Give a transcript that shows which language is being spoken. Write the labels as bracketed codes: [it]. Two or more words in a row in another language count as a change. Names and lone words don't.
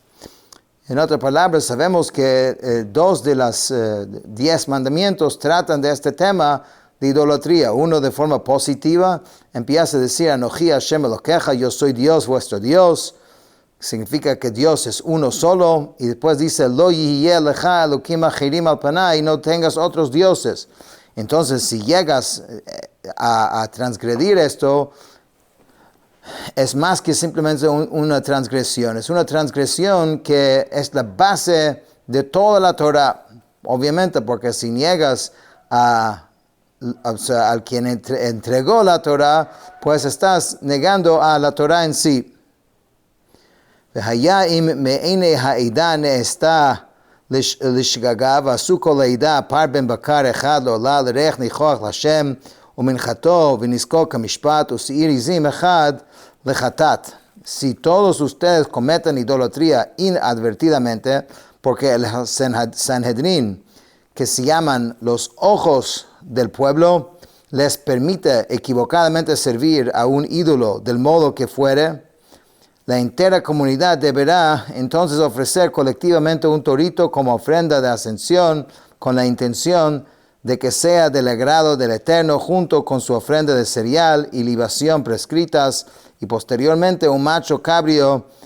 [es] En otras palabras, sabemos que 2 de los 10 mandamientos tratan de este tema de idolatría. Uno de forma positiva empieza a decir: [he] אנכי ה' אלהיך, [es] yo soy Dios, vuestro Dios. Significa que Dios es uno solo. Y después dice: [he] לא יהיה לך אלהים אחרים על פני, [es] no tengas otros dioses. Entonces, si llegas a transgredir esto, es más que simplemente una transgresión. Es una transgresión que es la base de toda la Torah. Obviamente, porque si niegas al quien entregó la Torah, pues estás negando a la Torah en sí. [he] והיה אם מעיני העדה נעשתה לשגגה, ועשו כל העדה פר בן בקר אחד לעולה לריח ניחוח להשם, ומנחתו ונזקו כמשפט, ושעיר עזים אחד לחטאת. [es] Si todos ustedes cometen idolatría inadvertidamente, porque el Sanhedrin, que se llaman los ojos del pueblo, les permite equivocadamente servir a un ídolo del modo que fuere, la entera comunidad deberá entonces ofrecer colectivamente un torito como ofrenda de ascensión con la intención de que sea del agrado del Eterno junto con su ofrenda de cereal y libación prescritas y posteriormente un macho cabrío